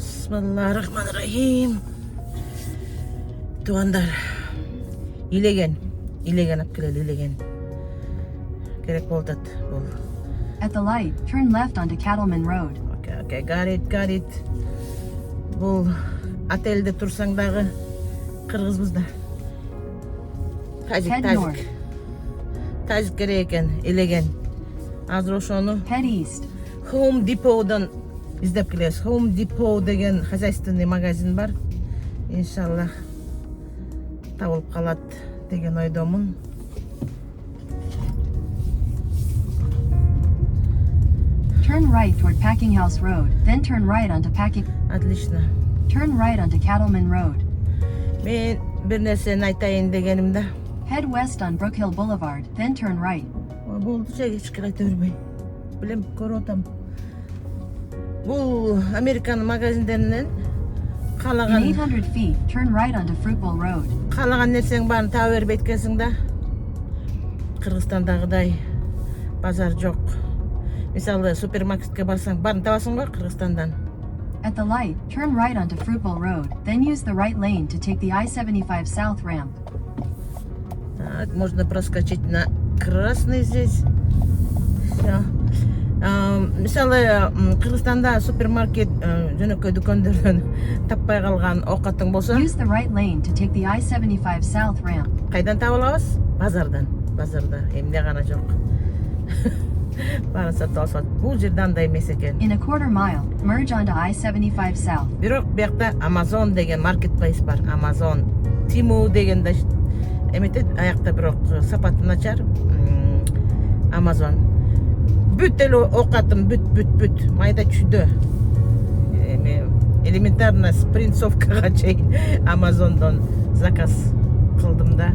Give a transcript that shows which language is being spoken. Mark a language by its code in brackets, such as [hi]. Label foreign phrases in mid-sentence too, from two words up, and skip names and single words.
[ky] Бисмиллахиррахманиррахим. Тугандар, илеген алып келели, илеген. Керек болот бул. [en] At the light, turn left onto Cattleman Road. Okay, got it. [ky] Бул отельде турсаң дагы кыргызбыз да. Тажик керек экен, илеген. Азыр ошону [en] Head east. [ky] Home Depot'дан издеп келебиз. Home Depot деген [ru] хозяйственный магазин [ky] бар. Иншаллах табылып калат деген ойдомун. [en] Turn right toward Packing House Road, then turn right onto [ru] Отлично. [en] Turn right onto Cattleman Road. [ky] Мен бир нерсени айтайын дегеним да. [en] Head west on Brookhill Boulevard, then turn right. [ky] Болду, эчкир айта бербей. Билем, көрүп атам. Бул Американын магазиндеринен каалаган [en] 800 feet, turn right onto Fruitbowl Road. [ky] Каалаган нерсең баарын таба берип эткенсиң да. Кыргызстандагыдай базар жок. Мисалы, супермаркетке барсаң, баарын табасың го Кыргызстандан. [en] At the light, turn right onto Fruitbowl Road, then use the right lane to take the I-75 South ramp. [ru] Так, можно проскочить на красный здесь. Всё. [ky] Мисалы, Кыргызстанда супермаркет жөнөкөй дүкөндөрдөн таппай калган оокатың болсо, [en] Use the right lane to take the I-75 South ramp. [ky] Кайдан таба алабыз? Базардан. Базарда эмне гана жок. Баарын сатып алсат. Бул жерде андай эмес экен. [en] In a quarter mile, merge onto I-75 South. [ky] Бирок биякта Amazon деген маркетплейс бар. Amazon, Тиму деген да эметет, аякта бирок сапаты начар. Amazon. Бүт эле оокатым бүт. Майда чүйдө. Элементарно спринцовкага чейин Amazon'дон заказ кылдым да.